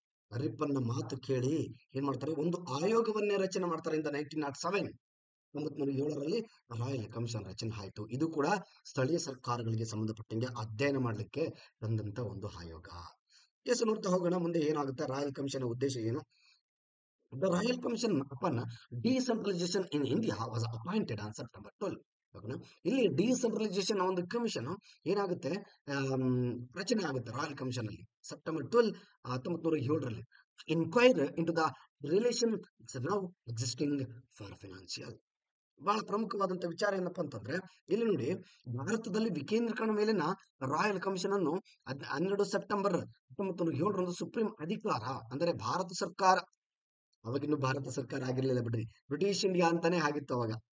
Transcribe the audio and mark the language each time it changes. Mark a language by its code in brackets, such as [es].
[kn] ರಿಪ್ಪನ್ನ ಮಾತು ಕೇಳಿ ಏನ್ ಮಾಡ್ತಾರೆ, ಒಂದು ಆಯೋಗವನ್ನೇ ರಚನೆ ಮಾಡ್ತಾರೆ. ಇಂದ 1907ರಲ್ಲಿ ರಾಯಲ್ ಕಮಿಷನ್ ರಚನೆ ಆಯ್ತು. ಇದು ಕೂಡ ಸ್ಥಳೀಯ ಸರ್ಕಾರಗಳಿಗೆ ಸಂಬಂಧಪಟ್ಟಂಗೆ ಅಧ್ಯಯನ ಮಾಡ್ಲಿಕ್ಕೆ ಬಂದಂತ ಒಂದು ಆಯೋಗ. ಎಸ್, ನೋಡ್ತಾ ಹೋಗೋಣ ಮುಂದೆ ಏನಾಗುತ್ತೆ. ರಾಯಲ್ ಕಮಿಷನ್ ಉದ್ದೇಶ ಏನು? [en] The Royal Commission upon Decentralization in India was appointed on September 12. [kn] ಓಕೆನಾ? ಇಲ್ಲಿ ಡಿಸೆಂಟ್ರಲೈಸೇಷನ್ ಒಂದು ಕಮಿಷನ್ ಏನಾಗುತ್ತೆ, ರಚನೆ ಆಗುತ್ತೆ ರಾಯಲ್ ಕಮಿಷನ್ ಅಲ್ಲಿ September 12, 1907ರಲ್ಲಿ. [en] Inquire into the relation now existing for financial. [kn] ಬಹಳ ಪ್ರಮುಖವಾದಂತ ವಿಚಾರ ಏನಪ್ಪಾ ಅಂತಂದ್ರೆ, ಇಲ್ಲಿ ನೋಡಿ, ಭಾರತದಲ್ಲಿ ವಿಕೇಂದ್ರೀಕರಣ ಮೇಲಿನ ರಾಯಲ್ ಕಮಿಷನ್ ಅನ್ನು 12 ಸೆಪ್ಟೆಂಬರ್ 1907ರಂದು ಸುಪ್ರೀಂ ಅಧಿಕಾರ, ಅಂದರೆ ಭಾರತ ಸರ್ಕಾರ, ಅವಾಗಿನ್ನು ಭಾರತ ಸರ್ಕಾರ ಆಗಿರ್ಲಿಲ್ಲ ಬಿಡ್ರಿ, ಬ್ರಿಟಿಷ್ ಇಂಡಿಯಾ ಅಂತಾನೆ ಆಗಿತ್ತು ಅವಾಗ.